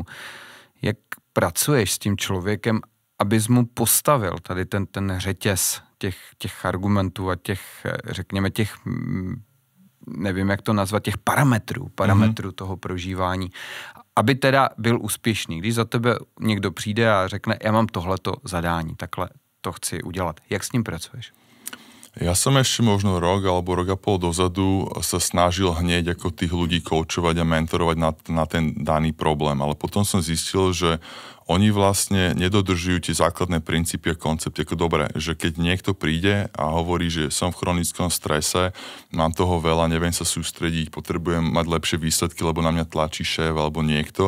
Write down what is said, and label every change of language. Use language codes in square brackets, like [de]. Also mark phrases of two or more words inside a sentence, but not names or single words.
[cs] Jak pracuješ s tím člověkem, abys mu postavil tady ten řetěz těch argumentů a těch, řekněme, těch, nevím, jak to nazvat, těch parametrů toho prožívání, aby teda byl úspěšný. Když za tebe někdo přijde a řekne, já mám tohleto zadání, takhle to chci udělat. Jak s ním pracuješ? [sk] Ja som ešte možno rok alebo rok a pol dozadu sa snažil hneď ako tých ľudí koučovať a mentorovať na ten daný problém, ale potom som zistil, že oni vlastne nedodržujú tie základné princípy a koncepty. Ako dobre, že keď niekto príde a hovorí, že som v chronickom strese, mám toho veľa, neviem sa sústrediť, potrebujem mať lepšie výsledky, lebo na mňa tlačí šéf alebo niekto.